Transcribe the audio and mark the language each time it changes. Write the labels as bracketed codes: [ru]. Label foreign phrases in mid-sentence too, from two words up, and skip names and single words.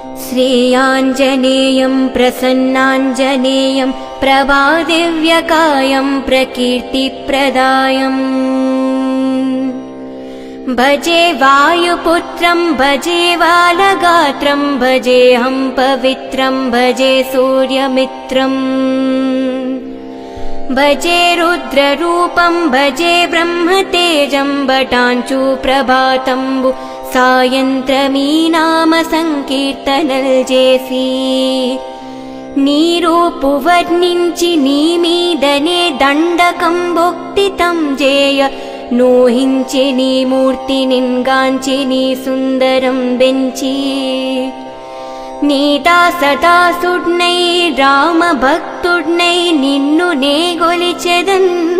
[sa] श्रेयाञ्जनेयं प्रसन्नाञ्जनेयं प्रभादिव्यकायं प्रकीर्तिप्रदायम् भजे वायुपुत्रं भजे बालगात्रं भजेऽहं पवित्रं भजे सूर्यमित्रम् भजे रुद्ररूपं भजे ब्रह्मतेजं [te] భటాంచు ప్రభాతంబు సాయంత్రమీ నామ संकीर्तनल చేసి నీ రూపు వర్ణించి నీ మీదనే దండకం భక్తితం చేయ నోహించి నీ మూర్తి నిన్గాంచి నీ సుందరం బెంచి నీ దాసదాసుడ్నై రామ భక్తుడ్నై నిన్ను నే గొలిచెదన్